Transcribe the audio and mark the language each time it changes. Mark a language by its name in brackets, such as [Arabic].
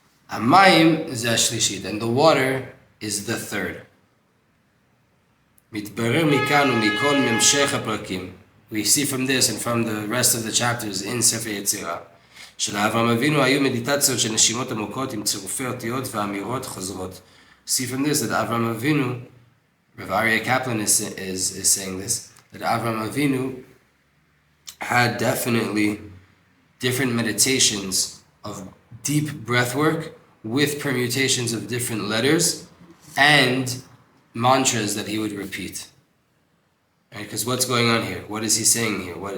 [Hebrew] Hamayim ze hashlishit, [English] and the water is the third. [Hebrew] Mitbarer mikan umikol memshech haprakim. [English] We see from this and from the rest of the chapters in Sefer Yetzirah. [Hebrew] שלאברהם אבינו היו מדיטציות של נשימות עמוקות עם צירופי אותיות ואמירות חוזרות. [English] See from this that Avraham Avinu, Rav Aryeh Kaplan is saying this, that Avraham Avinu had definitely different meditations of deep breath work with permutations of different letters and mantras that he would repeat. Right? Because what's going on here? What is he saying here?